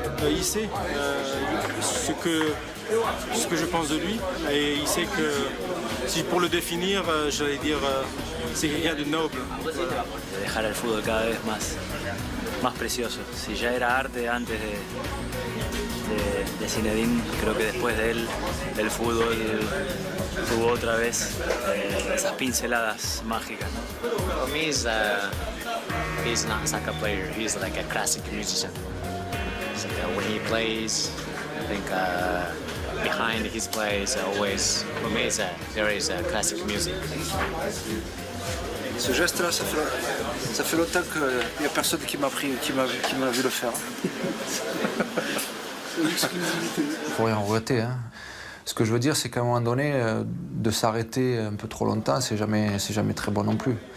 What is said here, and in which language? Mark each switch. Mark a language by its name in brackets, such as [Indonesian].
[French] Il sait ce que je pense de lui et il sait que si pour le définir, j'allais dire c'est quelqu'un de noble. [Spanish] Dejar el fútbol cada vez más precioso. Si ya era arte antes de Zinedine, creo que después de él el fútbol tuvo otra vez esas pinceladas mágicas, ¿no? [English] For me, he's not a soccer player. He's like a classic musician. So, when he plays, I think behind his plays always, for me, there is a classic music. [French] Ce geste-là, ça fait longtemps qu'il n'y a personne qui m'a vu le faire. Faut rien regretter. Hein. Ce que je veux dire, c'est qu'à un moment donné, de s'arrêter un peu trop longtemps, c'est jamais très bon non plus.